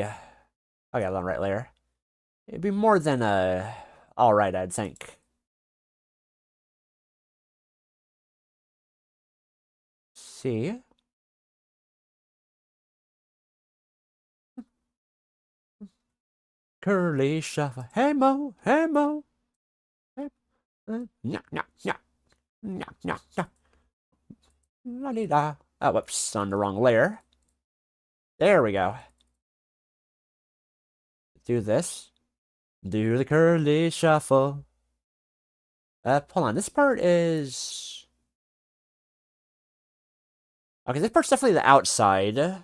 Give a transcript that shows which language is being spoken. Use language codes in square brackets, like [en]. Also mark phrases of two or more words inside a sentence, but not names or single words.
[en] oh, yeah, on the right layer. It'd be more than, alright, I'd think. See? Curly shuffle. Hey Mo, hey Mo. Hey, nya, nya, nya, nya, nya, nya. La-di-da. Oh, whoops, on the wrong layer. There we go. Do this. Do the curly shuffle. Hold on. This part is... okay, this part's definitely the outside.